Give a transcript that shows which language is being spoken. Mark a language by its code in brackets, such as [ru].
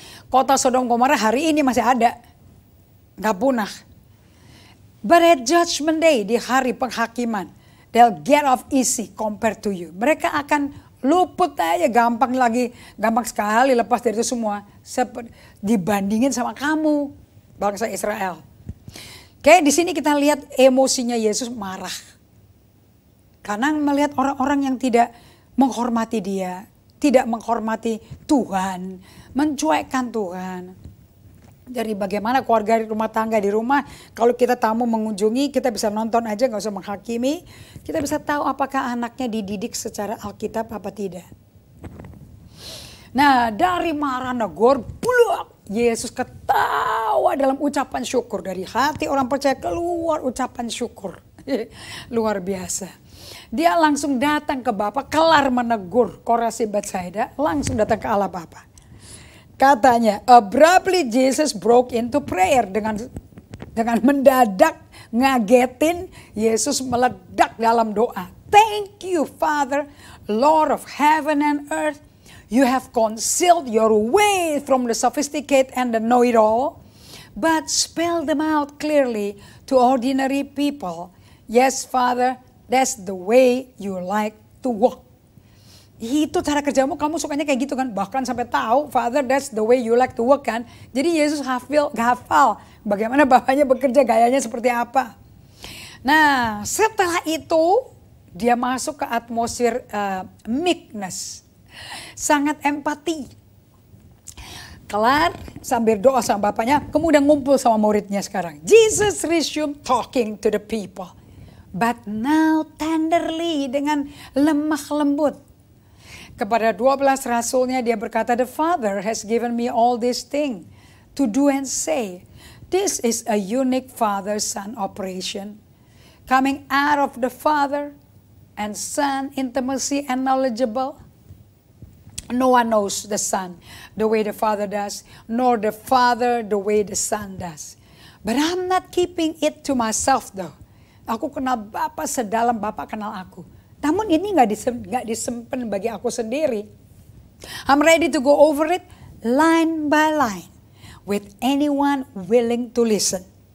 [id] Kota Sodom Gomora hari ini masih ada, gak punah. [en] But at judgment day, [id] di hari penghakiman, [en] they'll get off easy compared to you. [id] Mereka akan luput aja, gampang sekali lepas dari itu semua. Dibandingin sama kamu, bangsa Israel. Oke, di sini kita lihat emosinya Yesus marah. Karena melihat orang-orang yang tidak menghormati dia, tidak menghormati Tuhan, mencuekkan Tuhan. Dari bagaimana keluarga rumah tangga di rumah, kalau kita tamu mengunjungi, kita bisa nonton aja, gak usah menghakimi. Kita bisa tahu apakah anaknya dididik secara Alkitab apa tidak. Nah, dari marah negor, Yesus ketawa dalam ucapan syukur. Dari hati orang percaya keluar ucapan syukur. Luar biasa. Dia langsung datang ke Bapa, kelar menegur Korasi Betsaida, langsung datang ke Allah Bapa. Katanya, [en] abruptly Jesus broke into prayer. [id] Dengan mendadak ngagetin, Yesus meledak dalam doa. [en] Thank you Father, Lord of heaven and earth. You have concealed your way from the sophisticated and the know-it-all, but spell them out clearly to ordinary people. Yes Father, that's the way you like to walk. [id] Itu cara kerjamu, kamu sukanya kayak gitu kan. Bahkan sampai tahu, [en] Father, that's the way you like to work [id] kan. Jadi Yesus hafal bagaimana Bapaknya bekerja, gayanya seperti apa. Nah, setelah itu dia masuk ke atmosfer meekness. Sangat empati. Kelar, sambil doa sama Bapaknya, kemudian ngumpul sama muridnya sekarang. [en] Jesus resumed talking to the people. But now tenderly, [id] dengan lemah lembut. Kepada 12 rasulnya dia berkata, [en] the Father has given me all these things to do and say. This is a unique father-son operation. Coming out of the Father and Son intimacy and knowledgeable. No one knows the Son the way the Father does, nor the Father the way the Son does. But I'm not keeping it to myself though. [id] Aku kenal Bapa sedalam Bapa kenal aku. Namun ini nggak disimpan bagi aku sendiri. [en] I'm ready to go over it line by line with anyone willing to listen.